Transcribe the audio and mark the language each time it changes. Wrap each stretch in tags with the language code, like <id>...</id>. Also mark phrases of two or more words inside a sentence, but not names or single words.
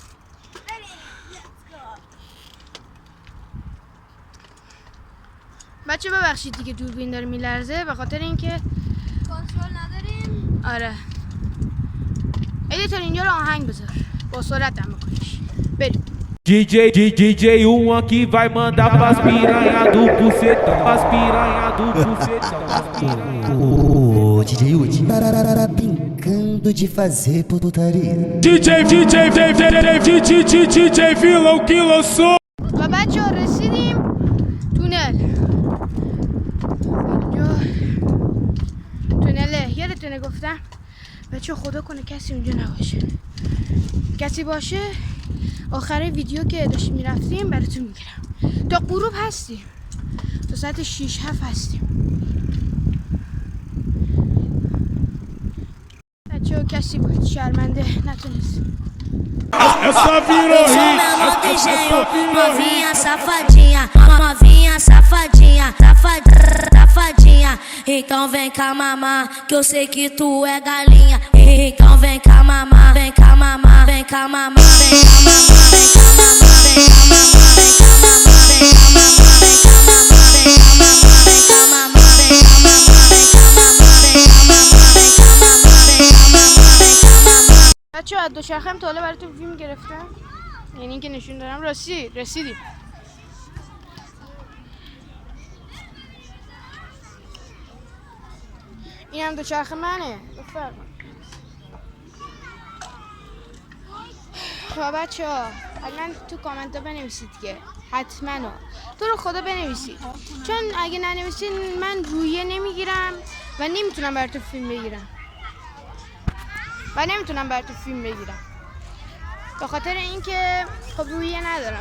<fa>بچه ببخشید دیگه دوربین داره میلرزه به خاطر اینکه کنترل نداریم. آره ادیتور اینجا رو آهنگ بذار با سرعت هم بکنیش. بریم.</fa> <pt>DJ um aqui vai mandar pras piranha do bucetão, as piranha do bucetão. O DJ Udi brincando de fazer putaria. DJ vilão que lançou.</pt> <fa>و بچه ها رسیدیم تونل. اینجا تونله، یادتونه گفتم بچه خدا کنه کسی اونجا نباشه. کسی باشه آخر ویدیو که داشتیم میرفتیم براتون میگیرم. تا غروب هستیم، تا ساعت 6-7 هستیم. بچه ها کسی بود شرمنده نتونست.</fa> <pt>Essa virou hit, Novinha safadinha, novinha safadinha, safadinha. Então vem cá mamar, que eu sei que tu é galinha. Então vem cá mamar, vem cá mamar, vem cá mamar, vem cá mamar, vem cá mamar, vem cá mamar, vem cá mamar, vem cá mamar, vem cá mamar, vem cá mamar, vem cá mamar, vem cá mamar, vem cá mamar, vem cá mamar, vem cá mamar, vem cá mamar, vem cá mamar.</pt> <fa>بچه ها دوچرخه تا حالا براتون فیلم گرفتم، یعنی اینکه نشون دارم رسیدیم. این هم دوچرخه منه. بفرمایید. خب بچه ها الان تو کامنت ها بنویسید که حتما تو رو خدا بنویسید، چون اگه ننویسید من رویه نمیگیرم و نمیتونم براتون فیلم بگیرم به خاطر اینکه خب رویه ندارم.</fa>